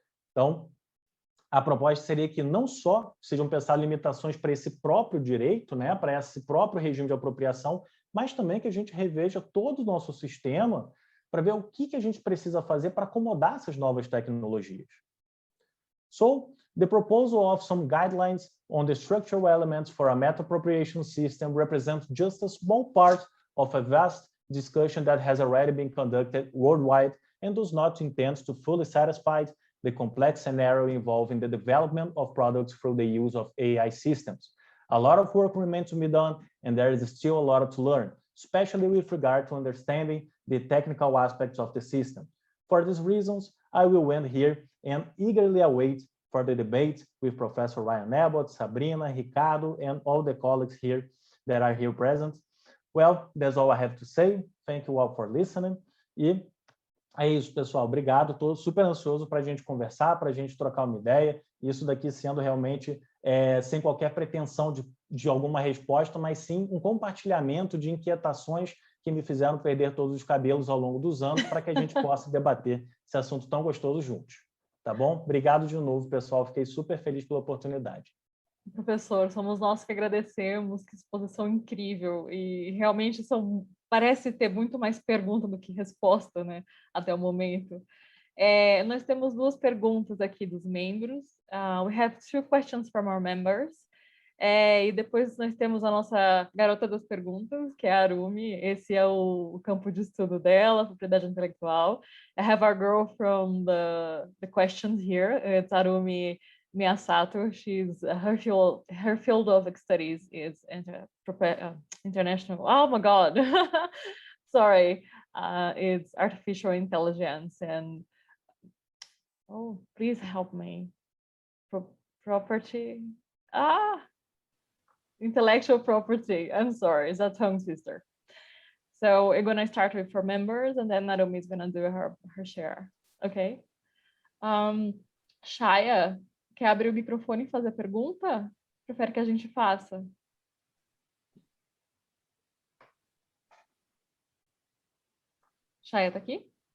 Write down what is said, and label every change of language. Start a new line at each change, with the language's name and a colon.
Portuguese: Então, a proposta seria que não só sejam pensadas limitações para esse próprio direito, né, para esse próprio regime de apropriação, mas também que a gente reveja todo o nosso sistema para ver o que a gente precisa fazer para acomodar essas novas tecnologias.
English: So, the proposal of some guidelines on the structural elements for a meta-apropriation system represents just a small part of a vast discussion that has already been conducted worldwide and does not intend to fully satisfy the complex scenario involving the development of products through the use of AI systems. A lot of work remains to be done, and there is still a lot to learn, especially with regard to understanding the technical aspects of the system. For these reasons, I will end here and eagerly await for the debate with Professor Ryan Abbott, Sabrina, Ricardo, and all the colleagues here that are here present. Well, that's all I have to say. Thank you all for listening.
Portuguese: E é isso, pessoal. Obrigado. Estou super ansioso para a gente conversar, para a gente trocar uma ideia. Isso daqui sendo realmente sem qualquer pretensão de alguma resposta, mas sim um compartilhamento de inquietações que me fizeram perder todos os cabelos ao longo dos anos para que a gente possa debater esse assunto tão gostoso juntos. Tá bom? Obrigado de novo, pessoal. Fiquei super feliz pela oportunidade. professor, somos nós que agradecemos, que exposição incrível, e realmente parece ter muito mais pergunta do que resposta, né, até o momento. Nós temos duas perguntas aqui dos membros.
English: We have two questions from our members.
Portuguese: E depois nós temos a nossa garota das perguntas, que é a Arumi. Esse é o campo de estudo dela, propriedade intelectual.
English: I have our girl from the questions here. It's Arumi Miyasato. Her field of studies is international. Oh my God, sorry. It's artificial intelligence and please help me. Property. Intellectual property. I'm sorry, it's a tongue twister. So we're gonna start with our members, and then Narumi is gonna do her share. Okay.
Portuguese: Shaya, quer abrir o microfone e fazer pergunta? Prefere que a gente faça? Shaya tá aqui?